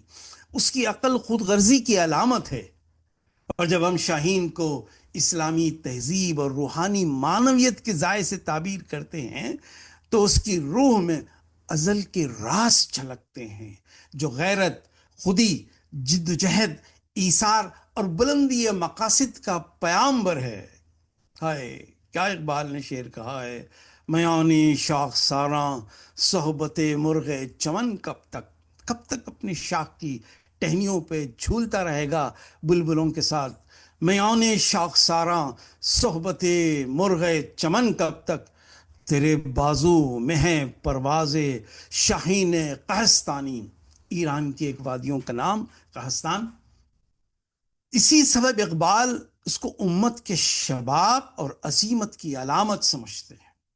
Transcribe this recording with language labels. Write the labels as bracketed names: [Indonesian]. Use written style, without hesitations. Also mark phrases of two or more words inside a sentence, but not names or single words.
[Urdu] اس کی عقل خود غرضی کی علامت ہے. اور جب ہم شاہین کو اسلامی تہذیب اور روحانی معنویت کے ذائقے سے تعبیر کرتے ہیں تو اس کی روح میں ازل کے راز چھلکتے ہیں جو غیرت، خودی، جد و جہد، ایثار اور بلندی مقاصد کا پیامبر ہے. ہائے کیا اقبال نے شعر کہا ہے: میانی شاخ ساراں صحبت مرغ چمن کب تک اپنی شاخ کی ٹہنیوں پہ جھولتا رہے گا بلبلوں کے ساتھ. میان شاخ ساراں صحبت مرغ چمن کب تک، تیرے بازو میں ہے پرواز شاہین قہستانی. ایران کی ایک وادیوں کا نام قہستان. اسی سبب اقبال اس کو امت کے شباب اور عزیمت کی علامت سمجھتے ہیں.